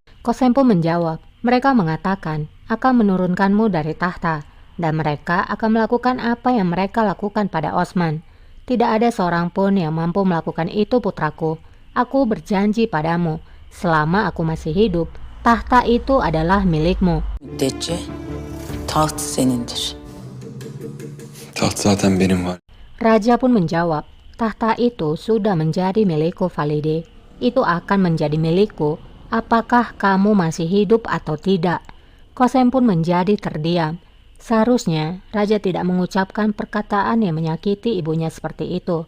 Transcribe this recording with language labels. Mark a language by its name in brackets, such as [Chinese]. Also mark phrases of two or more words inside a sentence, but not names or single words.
[Indonesian] Qasem pun menjawab, mereka mengatakan akan menurunkanmu dari tahta, dan mereka akan melakukan apa yang mereka lakukan pada Osman. Tidak ada seorang pun yang mampu melakukan itu putraku. Aku berjanji padamu, selama aku masih hidup, tahta itu adalah milikmu. [Turkish] Müddetçe taht senindir. Taht zaten benim var. [Indonesian] Raja pun menjawab, tahta itu sudah menjadi milikku Valide. Itu akan menjadi milikku, apakah kamu masih hidup atau tidak. Qasem pun menjadi terdiam. Seharusnya Raja tidak mengucapkan perkataan yang menyakiti ibunya seperti itu.